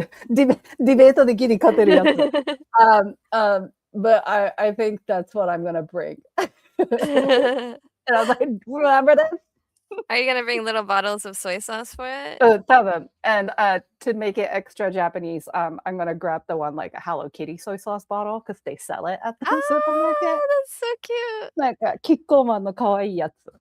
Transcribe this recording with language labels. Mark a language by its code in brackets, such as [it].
[ja] ディベートでギリ勝てるやつ。 [en] But I think that's what I'm gonna bring. And I was like, remember this? Are you gonna bring little bottles of soy sauce for it? Tell them. And to make it extra Japanese, I'm gonna grab the one like a Hello Kitty soy sauce bottle because they sell it at the supermarket. That's so cute. [ja] なんかキッコーマンの可愛いやつ。